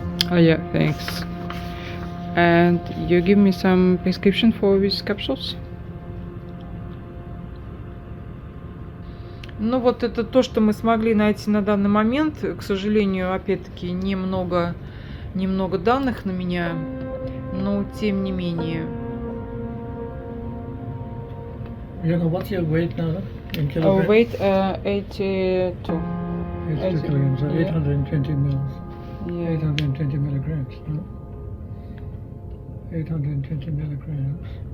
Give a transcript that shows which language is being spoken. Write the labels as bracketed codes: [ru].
[en] Oh yeah, thanks. And you give me some prescription for these capsules? [ru] Ну вот это то, что мы смогли найти на данный момент. К сожалению, опять-таки, немного данных на меня, но тем не менее. [en] You know, what's your weight now in kilograms? Weight 82. 82 kilograms, so Yeah. 820 mils. Yeah. 820 milligrams, no? 820 milligrams.